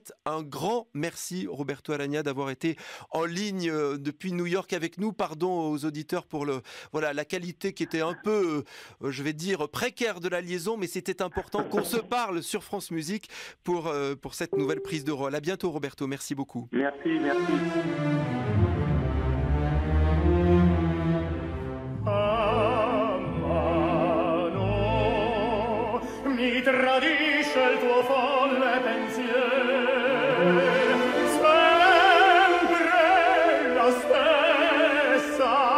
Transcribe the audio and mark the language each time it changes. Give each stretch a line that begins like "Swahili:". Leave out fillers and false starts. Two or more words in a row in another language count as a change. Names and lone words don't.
French: Un grand merci, Roberto Alagna, d'avoir été en ligne depuis New York avec nous. Pardon aux auditeurs pour la qualité qui était un peu, je vais dire, précaire de la liaison, mais c'était important qu'on se parle sur France Musique pour cette nouvelle prise de rôle. À bientôt, Roberto. Merci beaucoup. Merci, merci.
Italian: A mano mi tradisce il tuo folle pensier, sempre la stessa,